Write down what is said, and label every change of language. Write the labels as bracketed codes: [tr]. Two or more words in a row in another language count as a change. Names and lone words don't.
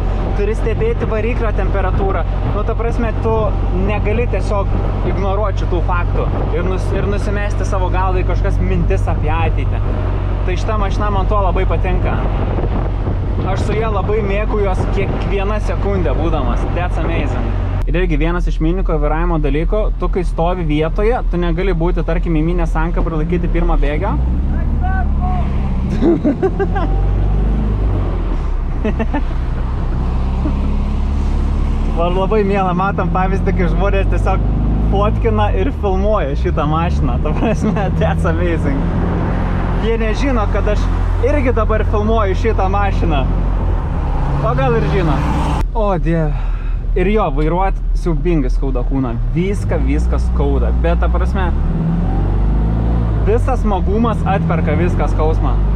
[lt] Turi stebėti variklio temperatūrą. Nu, ta prasme, tu negali tiesiog ignoruoti šitų faktų ir nusimesti savo galvai kažkas mintis apie ateitį. Tai šita mašina man to labai patinka. Aš su ją labai mėgaujuos kiekvieną sekundę būdamas. [en] That's amazing. [lt] Ir irgi vienas iš miniko vairavimo dalyko, tu kai stovi vietoje, tu negali būti, tarkim, įminę sankabą ir laikyti pirmą bėgio. Man labai miela, matom pavyzdį, kai žmonės tiesiog fotkina ir filmuoja šitą mašiną. Ta prasme, [en] that's amazing. [lt] Jie nežino, kad aš irgi dabar filmuoju šitą mašiną. O gal ir žino. O dieve. Ir jo, vairuot siaubingai skauda kūną. Viską skauda. Bet, ta prasme, visas smagumas atperka viską skausmą.